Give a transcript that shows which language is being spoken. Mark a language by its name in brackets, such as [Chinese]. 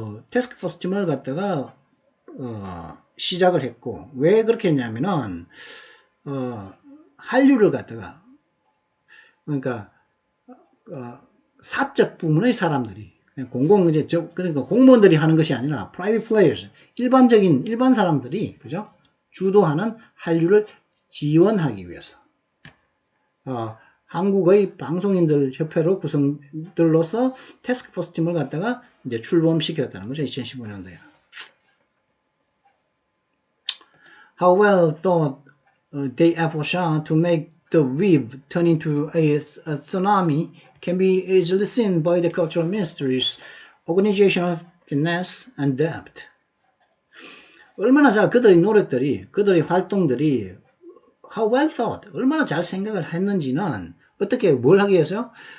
[Korean] 태스크포스 팀을 갖다가 시작을 했고 왜 그렇게 했냐면은 한류를 갖다가 그러니까 사적 부문의 사람들이 그러니까 공무원들이 하는 것이 아니라 [English] private players [Korean] 일반 사람들이 그죠? 주도하는 한류를 지원하기 위해서 한국의 방송인들 협회로 구성들로서 태스크포스 팀을 갖다가 이제 출범시켰다는 거죠. 2015년도에. [English] How well thought they efforts to make the wave turn into a tsunami can be easily seen by the cultural ministry's organizational finesse and depth. [Korean] 얼마나 잘 그들의 노력들이, 그들의 활동들이 [English] how well thought, [Korean] 얼마나 잘 생각을 했는지는 어떻게 뭘 하기 위해서요?